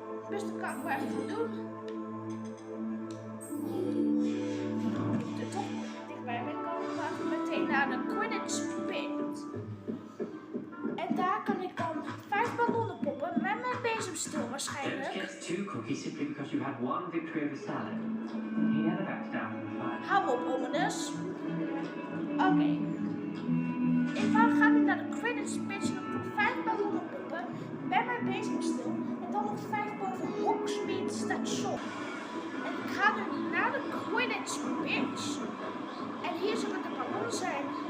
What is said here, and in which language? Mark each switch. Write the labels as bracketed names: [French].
[Dutch] Dus dat kan ik wel even doen. Ik moet toch dichtbij ben komen, maar meteen naar de Quidditch pitch. En daar kan ik dan 5 ballonnen poppen met mijn bezemstil [English] Don't [Dutch] waarschijnlijk. [English] get too cocky simply because you had one victory over Salad. He never backs down from the fight. [Dutch] Hou op, Ominous. Oké. Ik ga nu naar de Quidditch pitch en nog 5 ballonnen poppen met mijn bezemstil. En dan nog 5 boven Hogsmeade station. En ik ga nu naar de Quidditch pitch. En hier zullen de ballonnen zijn.